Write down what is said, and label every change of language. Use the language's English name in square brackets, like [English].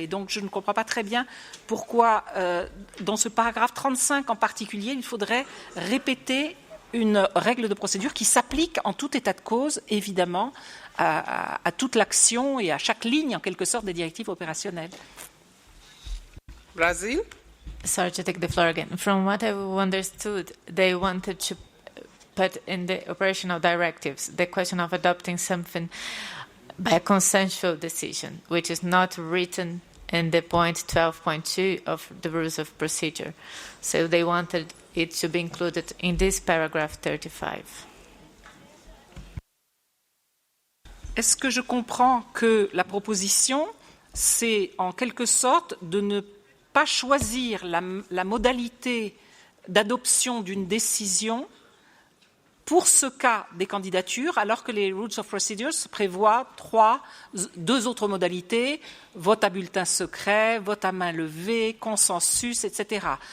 [French] Et donc je ne comprends pas très bien pourquoi, dans ce paragraphe 35 en particulier, il faudrait répéter une règle de procédure qui s'applique en tout état de cause, évidemment, à toute l'action et à chaque ligne, en quelque sorte, des directives opérationnelles. [English] Brazil? Sorry to take the floor again. From what I understood, they wanted to put in the operational directives the question of adopting something by a consensual decision, which is not written in the point 12.2 of the Rules of Procedure. So they wanted it to be included in this paragraph 35. [French] Est-ce que je comprends que la proposition, c'est en quelque sorte de ne pas choisir la modalité d'adoption d'une décision pour ce cas des candidatures, alors que les Rules of Procedures prévoient deux autres modalités, vote à bulletin secret, vote à main levée, consensus, etc.